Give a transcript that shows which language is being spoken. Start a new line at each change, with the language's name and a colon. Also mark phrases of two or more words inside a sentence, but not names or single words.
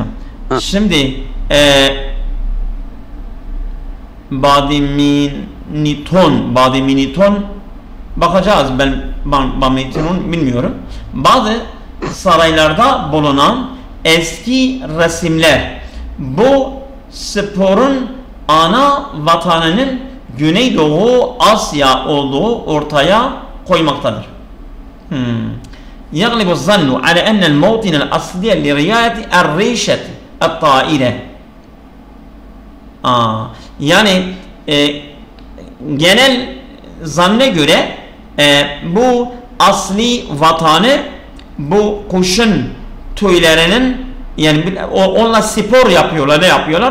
Turkish: Şimdi Badminton bakacağız, ben Badminton'u bilmiyorum. Bazı saraylarda bulunan eski resimler bu sporun ana vatanının Güneydoğu Asya olduğu ortaya koymaktadır.
Arabic: يغلب الظن على أن الموطن الأصلي لريادة الريشة الطائرة.
Turkish: Yani genel zanne göre bu asli vatanı bu kuşun tüylerinin, yani onunla spor yapıyorlar, ne yapıyorlar?